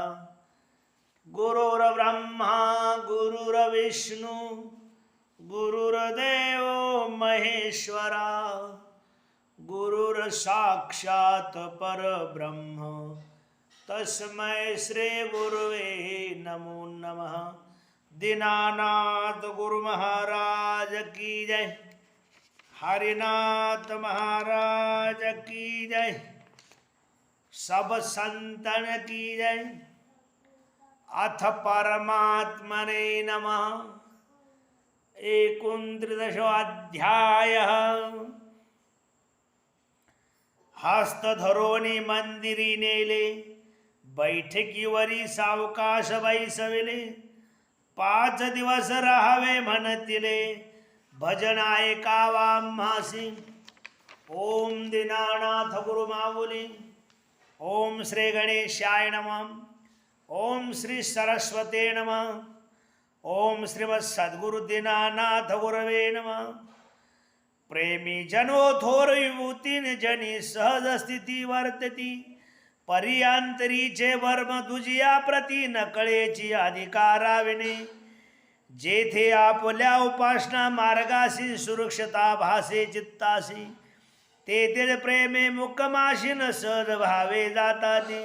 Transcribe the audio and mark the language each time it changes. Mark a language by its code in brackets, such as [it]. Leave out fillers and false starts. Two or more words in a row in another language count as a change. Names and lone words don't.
[sa] गुरुर्ब्रह्मा गुरुर्विष्णु गुरुर्देवो महेश्वरा गुरुर्साक्षात् परब्रह्म तस्मै श्री गुरुवे नमो नमः। [hi] दीनानाथ गुरु महाराज की जय, हरिनाथ महाराज की जय, सब संतन की जय। [sa] अथ परमात्मने नमः। 29 अध्यायः। [mr] हस्तधरोनी मंदिरी नेले, बैठकीवरी सावकाश बैसविले। 5 दिवस राहावे म्हणतिले, भजन ऐकावा आम्हासी। ओम दीनानाथ गुरु माऊली। [sa] ओम श्री गणेशाय नमः। ओम श्री सरस्वते नमः। ओम श्रीमद सद्गुरु दीनानाथ गुरवे नमः। [mr] प्रेमी जनो थोर विभूतीन जनी सहज स्थिती वर्तती। पर्यांतरीचे वर्म तुझिया प्रती नकळेची अधिकाराविने। जेथे आपल्या उपासना मार्गासी सुरक्षता भासे चित्तासी, तेथे प्रेमे मुक्कमाशीन सहज भावे जाताती।